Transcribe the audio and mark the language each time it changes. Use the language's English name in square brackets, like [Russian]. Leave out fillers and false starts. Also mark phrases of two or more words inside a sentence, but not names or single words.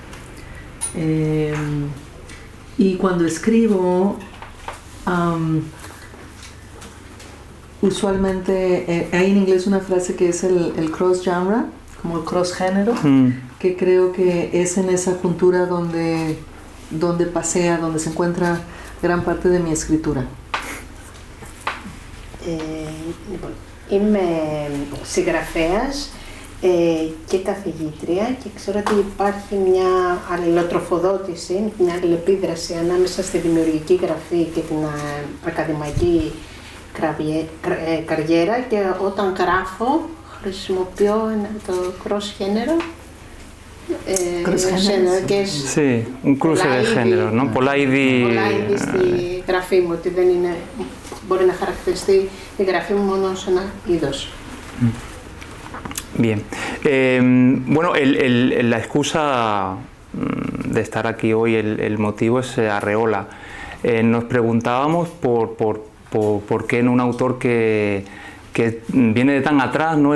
[Spanish] Y cuando escribo, usualmente hay en inglés una frase que es el cross-genre, como el cross-género, que creo que es en esa juntura donde pasea, donde se encuentra gran parte de mi escritura. [Greek] Είμαι συγγραφέας και καθηγήτρια και ξέρω ότι υπάρχει μια αλληλοτροφοδότηση, μια αλληλεπίδραση ανάμεσα στη δημιουργική γραφή και την ακαδημαϊκή καριέρα και όταν γράφω χρησιμοποιώ το cross-género. [Spanish] Sí, un cruce de género, ¿no? [Greek] Πολλά είδη στη γραφή μου, ότι δεν είναι, μπορεί να χαρακτηριστεί η γραφή μου μόνο σε ένα είδος. [Spanish] Bien. Bueno, la excusa de estar aquí hoy, el motivo es Arreola. Nos preguntábamos por qué en un autor que viene de tan atrás, ¿no?